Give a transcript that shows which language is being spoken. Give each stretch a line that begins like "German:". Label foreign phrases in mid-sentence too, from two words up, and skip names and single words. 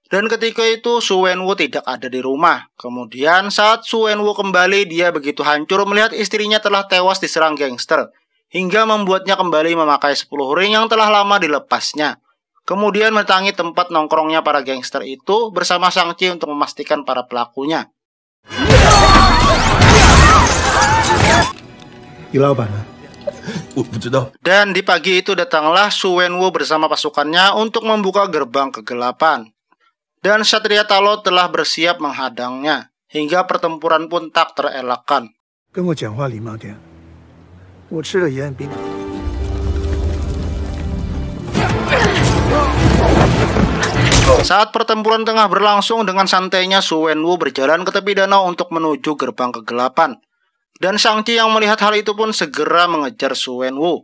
Indonesian: Dan ketika itu Su Wenwu tidak ada di rumah. Kemudian saat Su Wenwu kembali, dia begitu hancur melihat istrinya telah tewas diserang gangster, hingga membuatnya kembali memakai 10 ring yang telah lama dilepasnya. Kemudian mendatangi tempat nongkrongnya para gangster itu bersama Shang-Chi untuk memastikan para pelakunya.
Chinese: 李老板呢？我不知道。
Indonesian: Dan di pagi itu datanglah Su Wenwu bersama pasukannya untuk membuka gerbang kegelapan. Dan Satria Talo telah bersiap menghadangnya, hingga pertempuran pun tak terelakkan.
Chinese: 跟我讲话礼貌点。我吃了盐冰。
Indonesian: Saat pertempuran tengah berlangsung, dengan santainya Su Wenwu berjalan ke tepi danau untuk menuju gerbang kegelapan. Dan Shang-Chi yang melihat hal itu pun segera mengejar Su Wenwu.